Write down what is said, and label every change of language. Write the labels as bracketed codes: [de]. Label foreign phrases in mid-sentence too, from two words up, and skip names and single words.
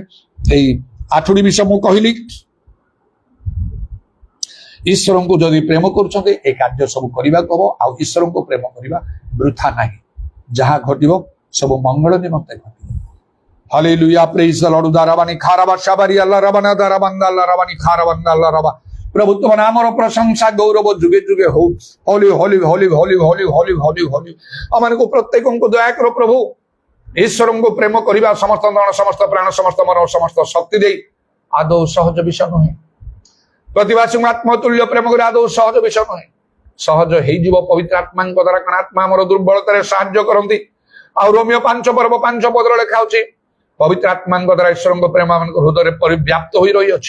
[or] ଏଇ 8ଟି ବିଷୟ ମୁଁ କହିଲି। ଈଶ୍ୱରଙ୍କୁ ଯଦି ପ୍ରେମ କରୁଛନ୍ତି ଏ କାର୍ଯ୍ୟ ସବୁ କରିବାକୁ ହବ। ଆଉ ଈଶ୍ୱରଙ୍କୁ ପ୍ରେମ କରିବା ବୃଥା ନାହିଁ। ଯାହା ଘଟିବ ସବୁ ମଙ୍ଗଳ ନିମନ୍ତେ ଘଟିବ। [en] Hallelujah, praise the Lord. ଦାରାବାନି ଖାରାବା শাবারি আল্লাহ রাবানা দারাবান্দা আল্লাহ রাবানি খারাবান্দা আল্লাহ রাবা। [or] ପ୍ରଭୁ ତୁମର ନାମର ପ୍ରଶଂସା ଗୌରବ ଯୁଗେ ଯୁଗେ ହେଉ। [en] holy holy holy holy holy holy holy holy. [or] ଆମାକେ ପ୍ରତ୍ୟେକଙ୍କୁ ଦୟା କର ପ୍ରଭୁ। ଈଶ୍ୱରଙ୍କୁ ପ୍ରେମ କରିବା ସମସ୍ତ ଧନ, ସମସ୍ତ ପ୍ରାଣ, ସମସ୍ତ ମନ, ସମସ୍ତ ଶକ୍ତି ଦେଇ ଆଦୌ ସହଜ ବିଷୟ ନୁହେଁ। ପ୍ରତିବାସୀଙ୍କୁ ଆତ୍ମତୁଲ୍ୟ ପ୍ରେମ କରି ଆଦୌ ସହଜ ବିଷୟ ନୁହେଁ। ସହଜ ହେଇଯିବ ପବିତ୍ର ଆତ୍ମାଙ୍କ ଦ୍ୱାରା, କାରଣ ଆତ୍ମା ଆମର ଦୁର୍ବଳତାରେ ସାହାଯ୍ୟ କରନ୍ତି। ଆଉ ରୋମିଓ 5:5 ଲେଖା ହଉଛି, ପବିତ୍ର ଆତ୍ମାଙ୍କ ଦ୍ୱାରା ଈଶ୍ୱରଙ୍କ ପ୍ରେମ ଆମଙ୍କ ହୃଦୟରେ ପରିବ୍ୟାପ୍ତ ହୋଇ ରହିଅଛି।